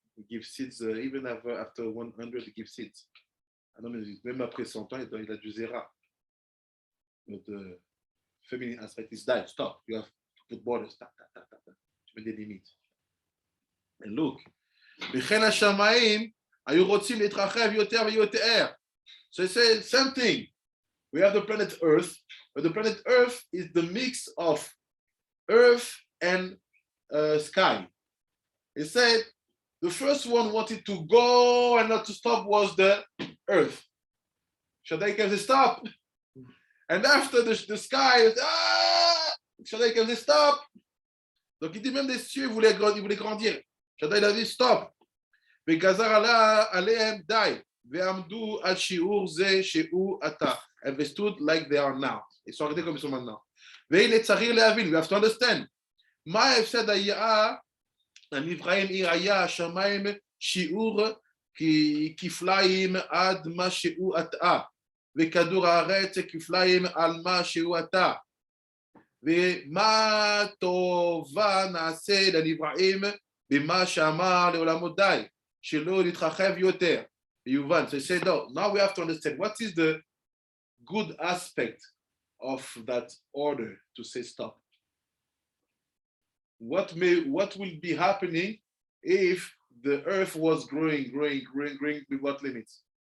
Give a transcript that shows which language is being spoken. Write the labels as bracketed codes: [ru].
[en] He gives seeds, even after 100, he gives seeds. [fr] Même après 100 ans, il a du zéra. [en] But the feminine aspect is die, stop. You have to put borders, stop. [fr] Tu mets des limites. [en] And look, [he] וכן השמיים היו רוצים להתרחב יותר ויותר. [en] So it says same thing. We have the planet Earth, but the planet Earth is the mix of Earth and sky. It said the first one wanted to go and not to stop was the Earth. Shaddai came to stop. And after the sky, Shaddai came to stop. [fr] Donc il dit même des cieux, il voulait grandir. Shaddai a dit stop. [he] וגזר עליהם די. ועמדו על שיעור זה שהוא עתה. [en] And they stood like they are now. [fr] Ils sont arrêtés comme ils sont maintenant. [he] והנה צריך להבין, [en] we have to understand. [he] מה ההפסד היה, הנבראים היה השמיים שיעור כפליים עד מה שהוא עתה. וכדור הארץ כפליים על מה שהוא עתה. ומה טובה נעשה לנבראים במה שאמר לעולמו די, שלא להתרחב יותר. [en] יובן, so he said, no, now we have to understand what is the good aspect of that order to say stop. What will be happening if the earth was growing without limits?